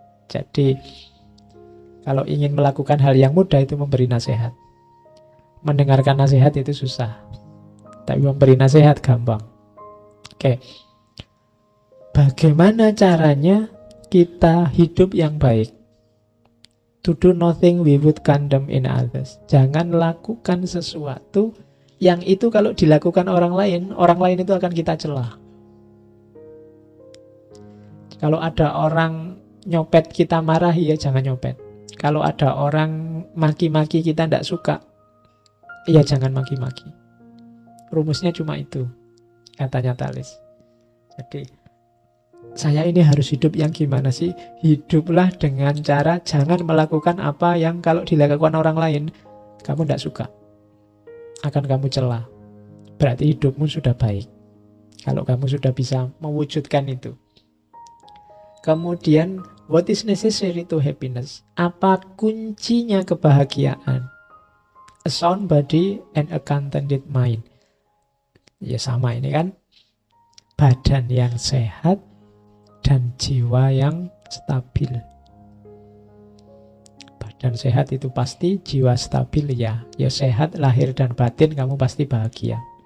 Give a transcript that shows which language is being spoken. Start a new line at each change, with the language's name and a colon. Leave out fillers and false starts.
Indonesian: Jadi kalau ingin melakukan hal yang mudah itu memberi nasihat. Mendengarkan nasihat itu susah, tapi memberi nasihat gampang. Oke. Bagaimana caranya kita hidup yang baik?
English: To do nothing we would condemn in others.
Indonesian: Jangan lakukan sesuatu yang itu kalau dilakukan orang lain itu akan kita celah. Kalau ada orang nyopet kita marah, ya jangan nyopet. Kalau ada orang maki-maki kita tidak suka, ya jangan maki-maki. Rumusnya cuma itu, katanya Thales. Jadi saya ini harus hidup yang gimana sih? Hiduplah dengan cara jangan melakukan apa yang kalau dilakukan orang lain kamu tidak suka, akan kamu celah. Berarti hidupmu sudah baik kalau kamu sudah bisa mewujudkan itu.
English: Kemudian, what is necessary to happiness?
Indonesian: Apa kuncinya kebahagiaan?
English: A sound body and a contented mind.
Indonesian: Ya sama ini kan. Badan yang sehat dan jiwa yang stabil. Badan sehat itu pasti, jiwa stabil ya. Ya sehat lahir dan batin, kamu pasti bahagia.